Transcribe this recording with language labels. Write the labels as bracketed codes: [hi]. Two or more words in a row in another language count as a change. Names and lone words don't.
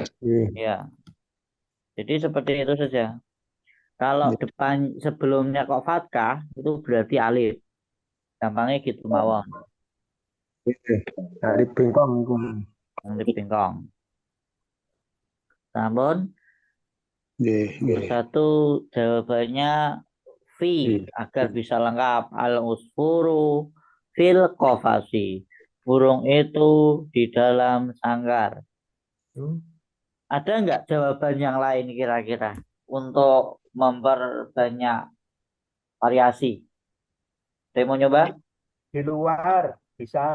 [id] Ya. Jadi seperti itu saja. Kalau depan sebelumnya kok fathah itu berarti alif. Gampangnya gitu mawon. Alif bengkong. Alif bengkong. Namun Nggih, nomor nggih. satu jawabannya V agar bisa lengkap. [ar] Al-usfuru fil qafasi. [id] Burung itu di dalam sangkar. Ada nggak jawaban yang lain kira-kira untuk memperbanyak variasi? Saya mau nyoba? Di luar bisa.